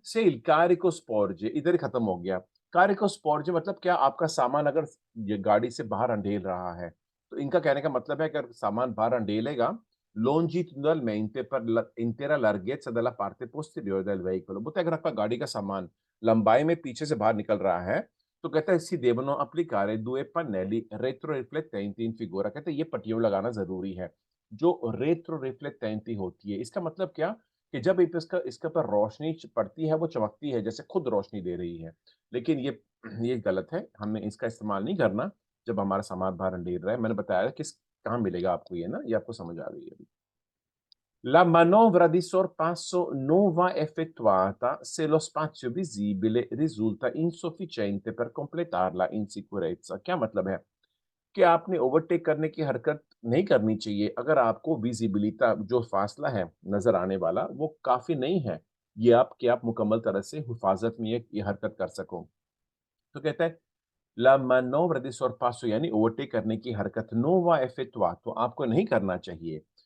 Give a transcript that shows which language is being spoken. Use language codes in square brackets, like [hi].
[hi] से [it] il carico sporge [hi] इधर ही खत्म हो गया। carico sporge मतलब क्या आपका सामान अगर ये गाड़ी से बाहर अंढेल रहा है, तो इनका कहने का मतलब है अगर सामान बाहर अंढेलेगा, [it] longitudinalmente per l'intera larghezza della parte posteriore del veicolo [hi] बोलते हैं अगर आपका गाड़ी का सामान लंबाई में पीछे से बाहर निकल रहा है, तो कहता है [it] si devono applicare 2 pannelli retroriflettenti in figura [hi] कहते हैं ये पट्टियाँ लगाना ज़रूरी है, जो retroriflettenti होती है। इसका मतलब क्या? कि जब इप इसका इसके ऊपर रोशनी पड़ती है, वो चमकती है, जैसे खुद रोशनी दे रही है। लेकिन ये गलत है, हमें इसका इस्तेमाल नहीं करना, जब हमारा सामान बाहर अंधेर रहा है। मैंने बताया कहाँ मिलेगा आपको ये ना, ये आपको समझ आ गई है अभी। [it] La manovra di sorpasso non va effettuata se lo spazio visibile risulta insufficiente per completarla in sicurezza। [hi] क्या मतलब है? कि आपने ओवरटेक करने की हरकत नहीं करनी चाहिए अगर आपको विजिबिलिटा जो फासला है नज़र आने वाला, वो काफ़ी नहीं है। ये आप मुकम्मल तरह से हिफ़ाज़त में ये हरकत कर सको। तो कहता है ला मानोव्र दी sorpasso यानी ओवरटेक करने की हरकत [it] non va effettuato [hi] आपको नहीं करना चाहिए।